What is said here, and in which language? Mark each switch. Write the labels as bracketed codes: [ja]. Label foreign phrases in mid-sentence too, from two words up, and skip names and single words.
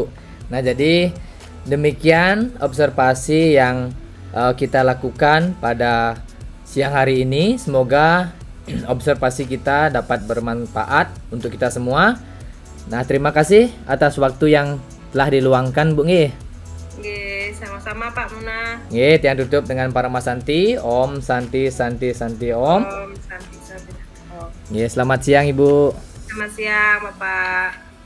[id] Nah, jadi demikian observasi yang kita lakukan pada siang hari ini. Semoga observasi kita dapat bermanfaat untuk kita semua. Nah, terima kasih atas waktu yang telah diluangkan Bu. Sama-sama Pak Muna. Tiang tutup dengan Parama Santi. [sa] Om Santi Santi Santi Om. Om Santi Santi. [id] Selamat siang Ibu. Selamat siang Bapak.